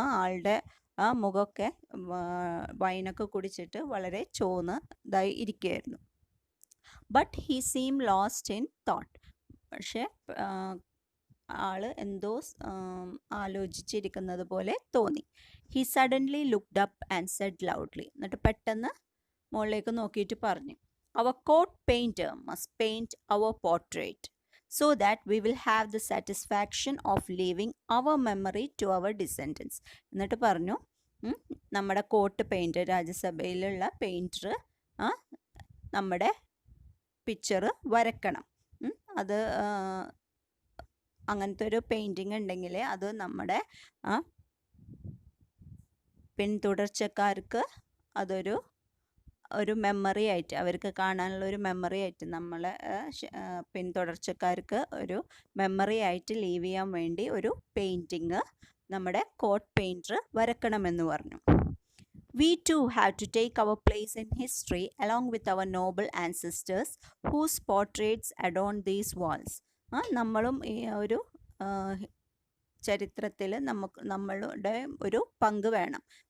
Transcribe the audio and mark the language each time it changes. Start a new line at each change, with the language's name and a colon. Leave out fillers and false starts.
Malayalam: ആളുടെ മുഖമൊക്കെ വൈനൊക്കെ കുടിച്ചിട്ട് വളരെ ചോന്നതായി ഇരിക്കുകയായിരുന്നു.
English: But he seem lost in thought.
Malayalam: പക്ഷേ ആള് എന്തോ ആലോചിച്ചിരിക്കുന്നത് പോലെ തോന്നി.
English: He suddenly looked up and said loudly.
Malayalam: എന്നിട്ട് പെട്ടെന്ന് മുകളിലേക്ക് നോക്കിയിട്ട് പറഞ്ഞു,
English: Our court painter must paint our portrait so that we will have the satisfaction of leaving our memory to our descendants.
Malayalam: എന്നിട്ട് പറഞ്ഞു നമ്മുടെ കോട്ട് പെയിൻറ്റർ, രാജ്യസഭയിലുള്ള പെയിൻറ്റർ നമ്മുടെ പിക്ചർ വരക്കണം. അത് അങ്ങനത്തെ ഒരു പെയിൻറ്റിങ് ഉണ്ടെങ്കിൽ അത് നമ്മുടെ പിന്തുടർച്ചക്കാർക്ക് അതൊരു മെമ്മറി ആയിട്ട്, അവർക്ക് കാണാനുള്ള ഒരു മെമ്മറി ആയിട്ട്, നമ്മളെ പിന്തുടർച്ചക്കാർക്ക് ഒരു മെമ്മറി ആയിട്ട് ലീവ് ചെയ്യാൻ വേണ്ടി ഒരു പെയിൻറ്റിങ് നമ്മുടെ കോട്ട് പെയിൻറ്റർ വരക്കണമെന്ന് പറഞ്ഞു.
English: We too have to take our place in history along with our noble ancestors whose portraits adorn these walls.
Malayalam: നമ്മളും ഈ ഒരു ചരിത്രത്തിൽ നമ്മളുടെ ഒരു പങ്ക് വേണം.